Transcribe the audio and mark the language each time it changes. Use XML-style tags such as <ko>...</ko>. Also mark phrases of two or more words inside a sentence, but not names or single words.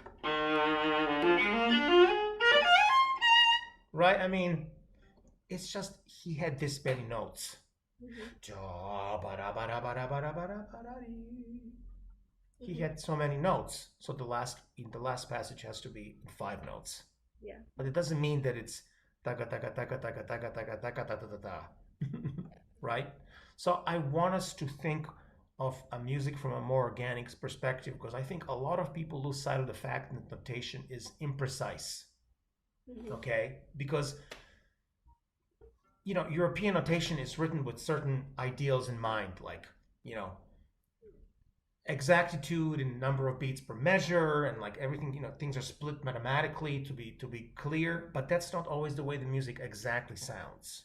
<en>Right? I mean, it's just he had this many notes. He had so many notes. So the last passage has to be 5 notes. Yeah. But it doesn't mean that it's taka taka taka taka taka taka taka ta ta ta. Right? So I want us to think of a music from a more organic perspective, because I think a lot of people lose sight of the fact that notation is imprecise. Okay? Because European notation is written with certain ideals in mind, like, exactitude and number of beats per measure, and like everything, things are split mathematically to be clear, but that's not always the way the music exactly sounds.</en>